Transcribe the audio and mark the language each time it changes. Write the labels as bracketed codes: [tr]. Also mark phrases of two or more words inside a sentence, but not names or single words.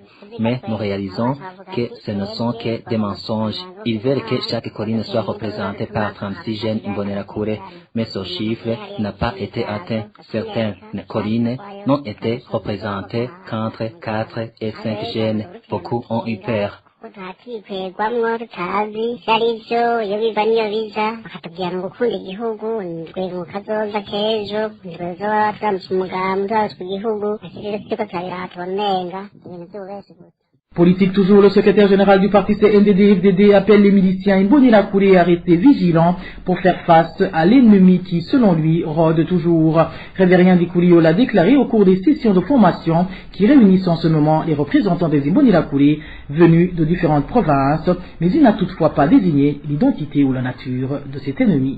[fr] Mais nous réalisons que ce ne sont que des mensonges. Ils veulent que chaque colline soit représentée par 36 jeunes Imbonerakure, mais ce chiffre n'a pas été atteint. Certaines collines n'ont été représentées qu'entre 4 et 5 jeunes. Beaucoup ont eu peur. [rn] Tutakikwegwamwo tutazi vyarivyo iyo biva niyo biza bakatubwira ngo gukunda igihugu ndwe mu kazoza k'ejo ndwe zoba turamutse umugambi turazi ku gihugu ashirire turiko turabiraba tubonenga ibintu vy'ububeshi gusa. [fr] Politique toujours, le secrétaire général du parti CNDD-FDD appelle les miliciens Imbonerakure à rester vigilants pour faire face à l'ennemi qui, selon lui, rôde toujours. Révérien Dikoulio l'a déclaré au cours des sessions de formation qui réunissent en ce moment les représentants des Imbonerakure venus de différentes provinces, mais il n'a toutefois pas désigné l'identité ou la nature de cet ennemi.